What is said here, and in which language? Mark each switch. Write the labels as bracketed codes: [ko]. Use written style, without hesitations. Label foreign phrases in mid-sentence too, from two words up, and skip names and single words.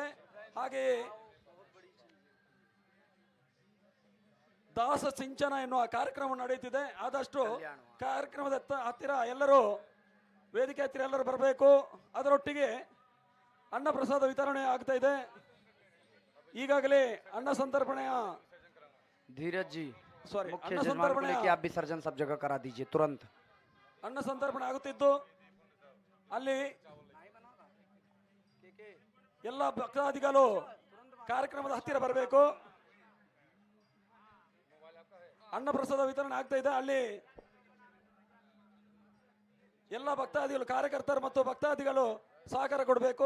[kn] ಹಾಗೆಯೇ ದಾಸ ಸಿಂಚನ ಎನ್ನುವ ಕಾರ್ಯಕ್ರಮ ನಡೆಯುತ್ತಿದೆ. ಆದಷ್ಟು ಕಾರ್ಯಕ್ರಮದ ಹತ್ತಿರ ಎಲ್ಲರೂ ವೇದಿಕೆ ಹತ್ತಿರ ಎಲ್ಲರೂ ಬರಬೇಕು. ಅದರೊಟ್ಟಿಗೆ ಅನ್ನ ಪ್ರಸಾದ ವಿತರಣೆ ಆಗ್ತಾ ಇದೆ. ಈಗಾಗಲೇ ಅನ್ನ ಸಂತರ್ಪಣೆಯ [hi] धीरज जी सॉरी मुख्य अन्न यजमान को [kn] संतर्पणೆಯ [hi] लेके आप विसर्जन सब जगह करा दीजिए तुरंत. [kn] ಅನ್ನ ಸಂತರ್ಪಣೆ ಆಗುತ್ತಿದ್ದು ಅಲ್ಲಿ ಎಲ್ಲ ಭಕ್ತಾದಿಗಳು ಕಾರ್ಯಕ್ರಮದ ಹತ್ತಿರ ಬರಬೇಕು. ಅನ್ನ ಪ್ರಸಾದ ವಿತರಣೆ ಆಗ್ತಾ ಇದೆ. ಅಲ್ಲಿ ಎಲ್ಲ ಭಕ್ತಾದಿಗಳು ಕಾರ್ಯಕರ್ತರು ಮತ್ತು ಭಕ್ತಾದಿಗಳು ಸಹಕಾರ ಕೊಡಬೇಕು.